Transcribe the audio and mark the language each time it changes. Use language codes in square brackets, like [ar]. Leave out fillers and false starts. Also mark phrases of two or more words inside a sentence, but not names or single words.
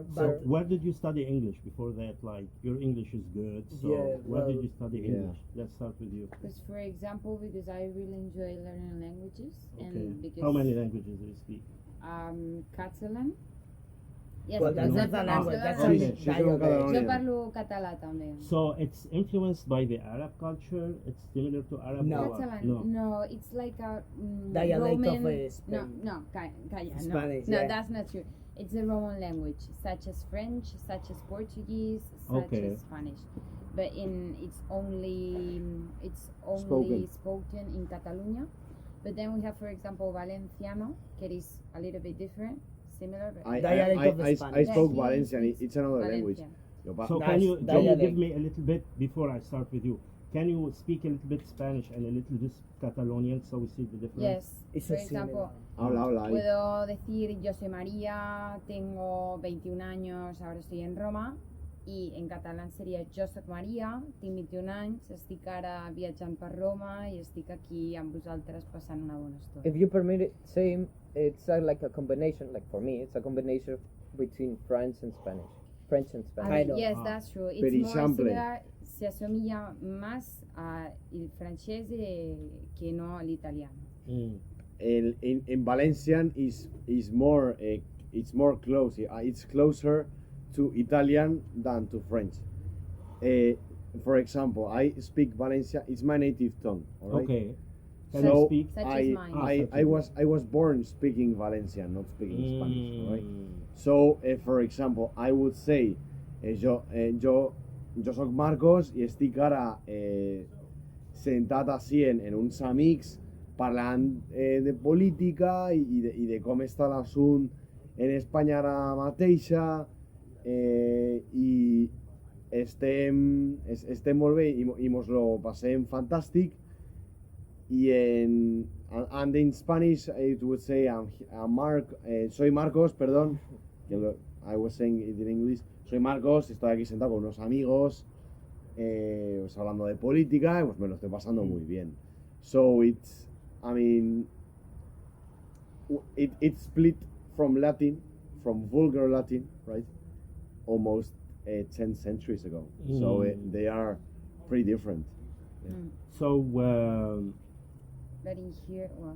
[en] So where did you study English before that? Like, your English is good, so where did you study English? Let's start with you. Because, for example, because I really enjoy learning languages, and because how many languages do you speak? Catalan. Yes, Well, that's not a language, that's a dialect. [ca] Yo parlo català también. [en] So it's influenced by the Arab culture. It's similar to Arab. No. or what? Catalan. No, it's like a Dialect Roman. of Spain. [es] No, calla, [en] Spanish, no, yeah. that's not true. It's a Roman language, such as French, such as Portuguese, such as Spanish. But it's only spoken in Catalonia. But then we have, for example, Valenciano, that is a little bit different, similar. But I spoke Yeah, Valencian. It's another Valencian. language. So can you give me a little bit before I start with you? Can you speak a little bit Spanish and a little bit Catalonian so we see the difference? Yes. For example, [es] Habla. puedo decir yo soy María, tengo 21 años, ahora estoy en Roma. [ca] I en català seria jo soc Maria, tinc 21 anys, estic ara viatjant per Roma i estic aquí amb vosaltres passant una bona estona. [en] If you permit it, same, it's like a combination, like for me, it's a combination between French and Spanish. Yes, that's true. It's more similar, [it] si assomiglia más al francese che no all'italiano. [en] In Valencian is more it's more close. It's closer to Italian than to French. For example, I speak Valencian. It's my native tongue. All right? Okay. Can So you speak? Such as mine. I was born speaking Valencian, not speaking Spanish. All right. So, for example, I would say, [ca] jo soc Marcos i estic ara sentat així en uns amics parlant de política i de com està l'assunt en Espanya ara mateixa i estem molt bé i mos lo passem fantàstic [en] and in Spanish I would say [es] soy Marcos, perdón, [en] I was saying it in English. [es] Soy Marcos, estoy aquí sentado con unos amigos, pues hablando de política, y pues me lo estoy pasando muy bien. [en] So it's split from Latin, from vulgar Latin, right? Almost 10 centuries ago. So they are pretty different. Yeah. So, But in here, well,